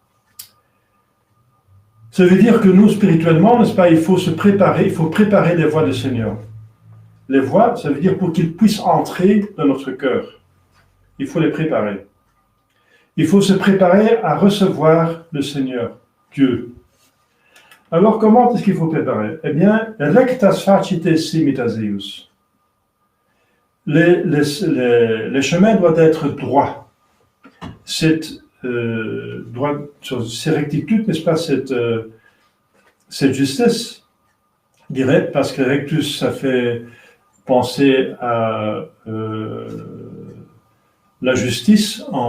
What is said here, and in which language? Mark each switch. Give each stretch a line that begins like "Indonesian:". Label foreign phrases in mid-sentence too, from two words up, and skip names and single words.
French: Ça veut dire que nous, spirituellement, n'est-ce pas, il faut se préparer, il faut préparer les voies du Seigneur. Les voies, ça veut dire pour qu'ils puissent entrer dans notre cœur. Il faut les préparer. Il faut se préparer à recevoir le Seigneur, Dieu. Alors, comment est-ce qu'il faut préparer? Eh bien,
Latin: rectas facite simitaseus.
French: Les chemins doivent être droits. Cette rectitude, n'est-ce pas, cette justice, je dirais, parce que rectus, ça fait Pensez à la justice.